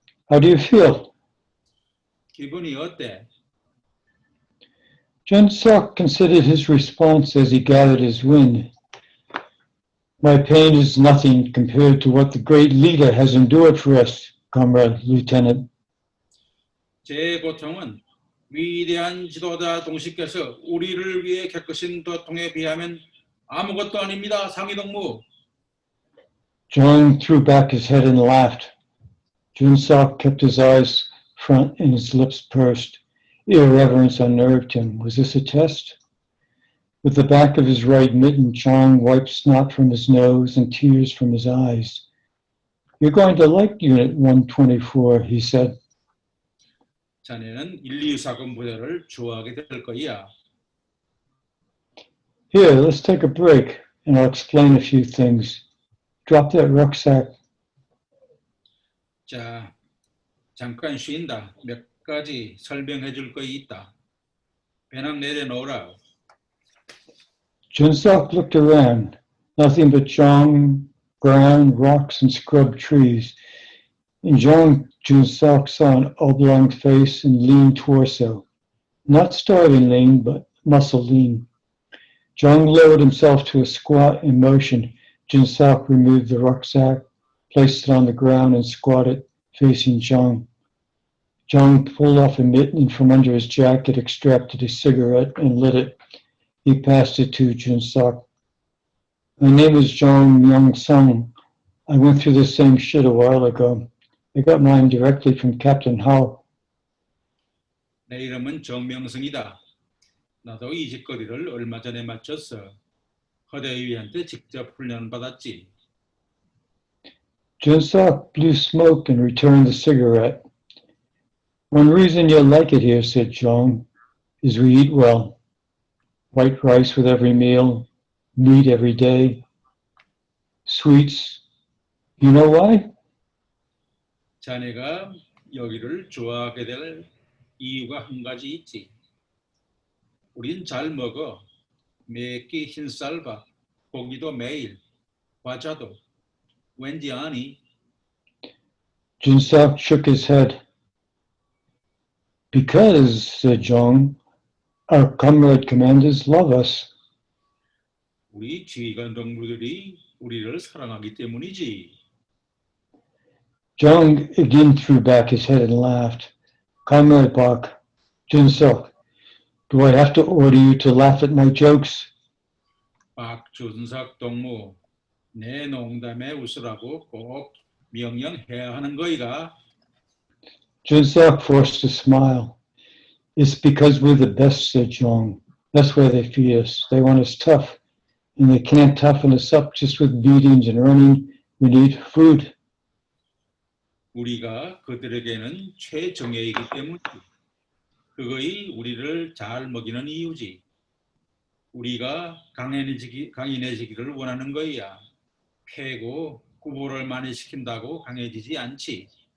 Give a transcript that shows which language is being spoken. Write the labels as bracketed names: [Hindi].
[English] "How do you feel?" [Korean] 기분이 어때? [English] Junseok considered his response as he gathered his wind. "My pain is nothing compared to what the great leader has endured for us, Comrade Lieutenant." [Korean] 제 고통은 위대한 지도자 동식께서 우리를 위해 겪으신 고통에 비하면 아무것도 아닙니다, 상위동무. [English] Jong threw back his head and laughed. Junseok kept his eyes front and his lips pursed. Irreverence unnerved him. Was this a test? With the back of his right mitten, Jong wiped snot from his nose and tears from his eyes. "You're going to like Unit 124, he said. [Korean] 자네는 124군 부대를 좋아하게 될 거야. [English] "Here, let's take a break, and I'll explain a few things. Drop that rucksack." [Korean] 자, 잠깐 쉰다. 몇 가지 설명해 줄 거 있다. 배낭 내려놓으라. [English] Junseok looked around. Nothing but Jong, ground, rocks, and scrub trees. In Jong, Junseok saw an oblong face and lean torso. Not starving lean, but muscle lean. Jong lowered himself to a squat and motioned. Junseok removed the rucksack, placed it on the ground, and squatted, facing Jong. Jong pulled off a mitten and from under his jacket extracted a cigarette and lit it. He passed it to Junseok. "My name is Jong Myung-sung. I went through the same shit a while ago. I got mine directly from Captain Hao." [Korean] 내 이름은 정명승이다. 나도 이 짓거리를 얼마 전에 마쳤어. 허대위한테 직접 훈련을 받았지. [English] Junseok blew smoke and returned the cigarette. "One reason you'll like it here," said Jong, "is we eat well. White rice with every meal, meat every day, sweets. You know why?" [Korean] 자네가 여기를 좋아하게 될 이유가 한 가지 있지. 우린 잘 먹어. 매끼 흰쌀밥, 고기도 매일, 과자도. 왠지 아니? [English] Junseok shook his head. "Because," said Jong, "our comrade commanders love us." [Korean] 우리 지휘관 동무들이 우리를 사랑하기 때문이지. [English] Jong again threw back his head and laughed. "Comrade Bok, Junseok, do I have to order you to laugh at my jokes?" [Korean] 박준석 동무, 내 농담에 웃으라고 꼭 명령해야 하는 거이가? [English] Junseok forced a smile. "It's because we're the best," said Jong. "That's why they feed us. They want us tough, and they can't toughen us up just with beatings and running. We need food." [Korean] 우리가 그들에게는 최정예이기 때문이지. 그것이 우리를 잘 먹이는 이유지. 우리가 강인해지기를 원하는 거야. 패고 구보를 많이 시킨다고 강해지지 않지.